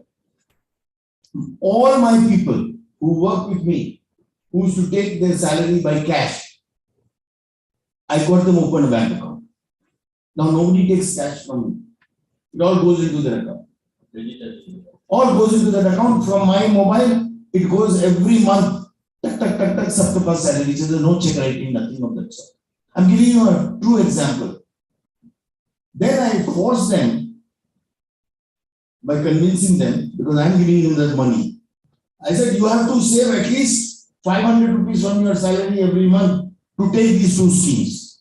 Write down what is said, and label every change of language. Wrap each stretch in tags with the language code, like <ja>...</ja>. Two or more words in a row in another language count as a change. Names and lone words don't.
<en>All my people who work with me, who used to take their salary by cash, I got them open a bank account. Now nobody takes cash from me. It all goes into their account. All goes into that account from my mobile. It goes every month.</en> <hi>टक, टक, टक, टक, सबके पास salary.</hi> <en>So there's no check writing, nothing of that sort. I'm giving you a true example. Then I force them by convincing them, because I'm giving them that money. I said, you have to save at least 500 rupees from your salary every month to take these two schemes.</en>